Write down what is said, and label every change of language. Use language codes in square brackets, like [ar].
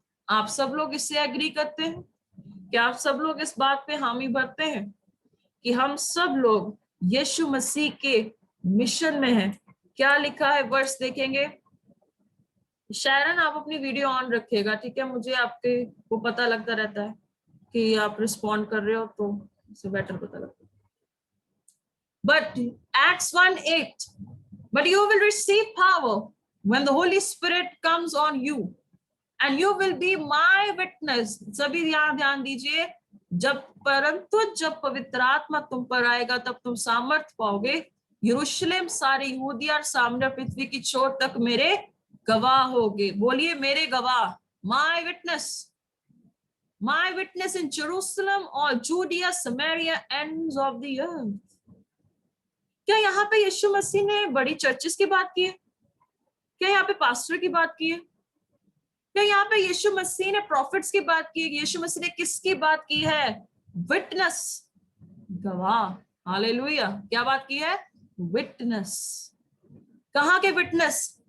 [hi] आप सब लोग इससे एग्री करते हैं? क्या आप सब लोग इस बात पे हामी भरते हैं कि हम सब लोग यीशु मसीह के मिशन में हैं? क्या लिखा है वर्ष देखेंगे। शैरन आप अपनी वीडियो ऑन रखिएगा, ठीक है? मुझे आपके को पता लगता रहता है कि आप रिस्पॉन्ड कर रहे हो, तो इससे बेटर पता लगता है। [en] But Acts 1:8, but you will receive power when the Holy Spirit comes on you and you will be my witness। [hi] सभी यहाँ ध्यान दीजिए, परंतु जब पवित्र आत्मा तुम पर आएगा तब तुम सामर्थ पाओगे, यरूशलेम, सारे यहूदिया और सामने पृथ्वी की छोर तक मेरे गवाह होगे। बोलिए मेरे गवाह, [en] my witness, my witness in Jerusalem or Judea, Samaria, ends of the earth। [hi] क्या यहाँ पे यीशु मसीह ने बड़ी चर्चेस की बात की है? क्या यहाँ पे पास्टर की बात की है? क्या यहाँ पे यीशु मसीह ने प्रॉफिट्स की बात की है? यीशु मसीह ने किसकी बात की है? विटनेस, गवाह। हालेलुया। क्या बात की है? विटनेस। कहाँ के विटनेस?